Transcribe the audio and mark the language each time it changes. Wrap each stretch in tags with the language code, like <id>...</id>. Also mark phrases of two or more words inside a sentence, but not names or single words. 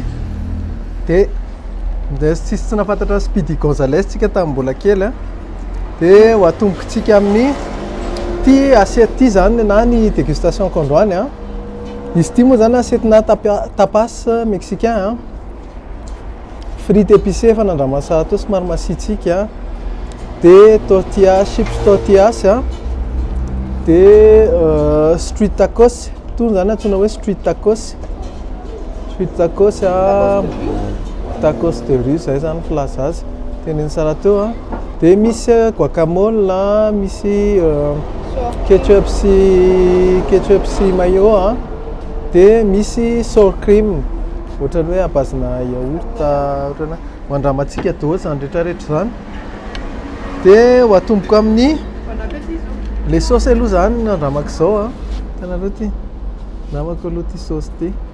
<mg>dia nday tsisy tsy nafantatra Speedy Gonzales tsika tamin'ny mbola kely dia ho atombokontsika amin'ny ty assiette ty zany na ny dégustation kandroany izy ty moa zany assietina</mg> <fr>tapas mexicain frite épicé</fr> <mg>fa nandrama sara to somary masitsika dia</mg> <en>tortilla chips tortillas</en> <mg>dia</mg> <en>street tacos</en> <mg>to zany antsoina hoe</mg> <en>street tacos</en> <fr>tacos de rue</fr> <mg>zay zany filaza azy teneny sara teo dia misy guacamole misy ketchup sy mayo dia misy</mg> <en>sour cream</en> <mg>ohatrany hoe abazina yaourt ohatrany mandramatsika dôsy zany rehetrarehetra zany dia ho atomboko amin'ny</mg> <fr>le sauce</fr> <mg>aloha zany nandramako zao tanareo ty ndramako aloha ty sauce ty</mg>